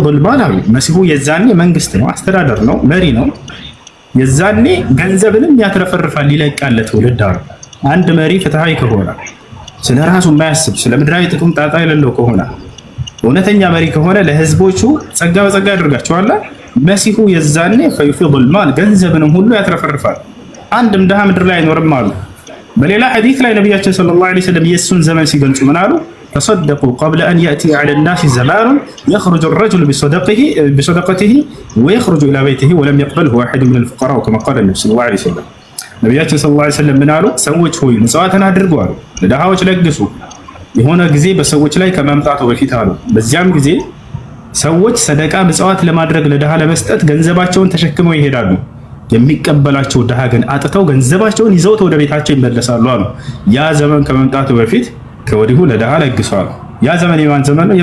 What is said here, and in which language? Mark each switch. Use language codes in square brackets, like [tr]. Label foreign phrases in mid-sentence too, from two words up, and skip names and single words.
[am] المال መሲሁ የዛኔ መንግስት ነው፣ አስተዳደር ነው፣ መሪ ነው። የዛኔ ገንዘብንም ያትረፈርፋል፣ ይለቃል ለትውልድ። አንድ መሪ ፍትሃዊ ከሆነ ስለ ራሱ የማያስብ ስለ ምድራዊ ጥቅም ጣጣ የሌለው ከሆነ እውነተኛ መሪ ከሆነ ለህዝቦቹ ጸጋ በጸጋ ያደርጋቸዋል። መሲሁ የዛኔ [ar] فيفيض المال [am] ገንዘብንም ሁሉ ያትረፈርፋል፣ አንድም ድሃ ምድር ላይ አይኖርም አሉ። በሌላ ሐዲስ ላይ ነብያችን [ar] صلى الله عليه وسلم [am] የሱን ዘመን ሲገልጹ ምን አሉ? [ar] تصدقوا قبل أن يأتي على الناس زمان يخرج الرجل بصدقته ويخرج إلى بيته ولم يقبله أحد من الفقراء كما قال النبي صلى الله عليه وسلم ነብያችን صلى الله عليه وسلم [am] ምን አሉ? ሰዎች ሆይ ምጽዋትን አድርጉ አሉ፣ ለድሃዎች ለግሱ የሆነ ጊዜ በሰዎች ላይ ከመምጣቱ በፊት አሉ። በዚያም ጊዜ ሰዎች ሰደቃ ምጽዋት ለማድረግ ለድሃ ለመስጠት ገንዘባቸውን ተሸክመው ይሄዳሉ። የሚቀበላቸው ድሃ ግን አጥተው ገንዘባቸውን ይዘውት ወደ ቤታቸው ይመለሳሉ አሉ። ያ ዘመን ከመምጣቱ በፊት ከወዲሁ ለድሃ ለግሷል። ያ ዘመን የማን ዘመን ነው?